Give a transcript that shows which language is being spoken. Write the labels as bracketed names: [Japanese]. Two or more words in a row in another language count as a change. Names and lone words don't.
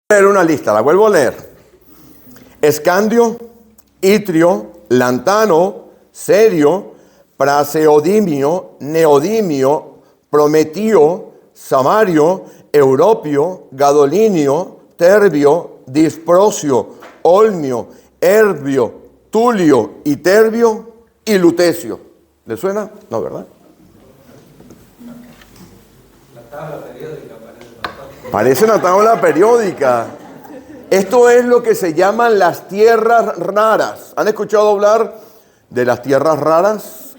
[Spanish] Leer una lista, la vuelvo a leer. Escandio, itrio, lantano, serio, praseodimio, neodimio, prometio, samario, europio, gadolinio, terbio, disprosio, olmio, herbio, tulio, iterbio y lutecio. ¿Le suena? No, ¿verdad? La tabla periódica parece una tabla periódica. Esto es lo que se llaman las tierras raras. ¿Han escuchado hablar de las tierras raras?